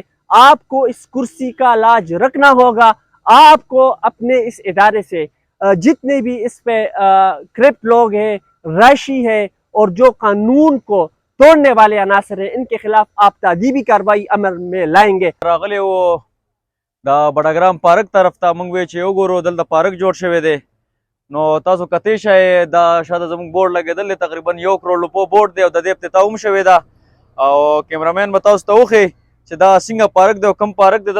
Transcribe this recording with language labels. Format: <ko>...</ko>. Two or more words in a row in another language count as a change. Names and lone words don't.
<ur>آپ کو اس کرسی کا لاج رکھنا ہوگا۔ آپ کو اپنے اس ادارے سے جتنے بھی اس پہ کرپٹ لوگ ہیں، رائشی ہے، اور جو قانون کو توڑنے والے عناصر ہیں، ان کے خلاف آپ تعدیبی کارروائی عمل میں لائیں گے۔</ur> <ps>راغلی و دا بډګرام پارک طرف ته موږ وی چې وګورو دلته پارک جوړ شوی دی، نو تاسو کتی شئ دا شاته زموږ بورډ لګېدل دی، تقریبا 1 کروڑ روپو بورډ دی او د دې افتتاح هم شوې ده، او کیمرامین به تاسو ته وښي چې دا څنګه پارک دی او کوم پارک دی.</ps>